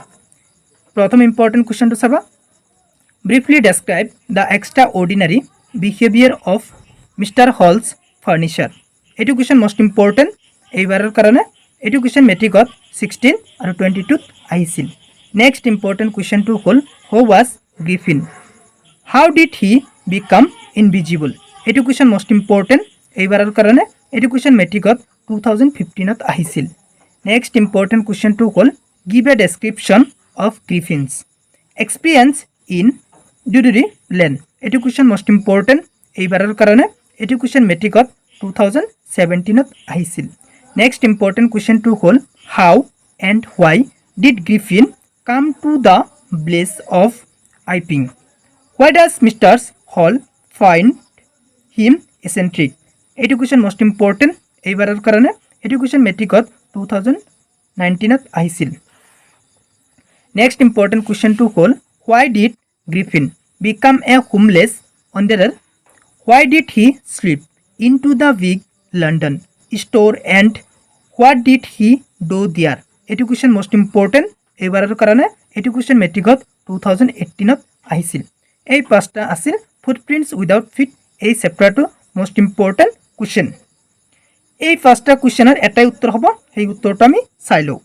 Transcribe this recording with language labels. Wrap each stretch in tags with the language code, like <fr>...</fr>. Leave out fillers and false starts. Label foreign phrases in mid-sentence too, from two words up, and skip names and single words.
<as>প্ৰথম ইম্পৰ্টেণ্ট কুৱেশ্যনটো চাবা,</as> <en>briefly describe the extraordinary behaviour of Mister Hall's furniture.</en> <as>এইটো</as> <en>question most important</en> <as>এইবাৰৰ কাৰণে। এইটো কুৱেশ্যন মেট্ৰিকত 16 আৰু 22ত আহিছিল।</as> <en>next important question হ'ল who was Griffin, how did he become invisible.</en> <as>এইটো</as> <en>question most important</en> <as>এইবাৰৰ কাৰণে। এইটো কুৱেশ্যন মেট্ৰিকত 2015ত আহিছিল।</as> <en>next important question হ'ল give a description of Griffin's experience in Drury Lane.</en> <as>এইটো</as> <en>question most important</en> <as>এইবাৰৰ কাৰণে। এইটো কুৱেশ্যন মেট্ৰিকত 2017ত আহিছিল।</as> <en>next important question হ'ল how and why did Griffin come to the village of Iping. Why does Mr. Hall find him eccentric?</en> <as>এইটো</as> <en>question most important</en> <as>এইবাৰৰ কাৰণে। এইটো কুৱেশ্যন মেট্ৰিকত 2019ত আহিছিল।</as> <en>next important question</en> <as>হ'ল</as> <en>why did Griffin become a homeless wanderer? Why did he slip into the big London store and what did he do there?</en> <as>এইটো</as> <en>question most important</en> <as>এইবাৰৰ কাৰণে। এইটো কুৱেশ্যন মেট্ৰিকত 2018ত আহিছিল। এই 5টা আছিল ফুটপ্ৰিণ্টছ উইদাউট ফিট এই চেপ্টাৰটো</as> <en>most important question.</en> <as>এই 5টা কুৱেশ্যনৰ এটাই উত্তৰ হ'ব, সেই উত্তৰটো আমি চাই লওঁ।</as>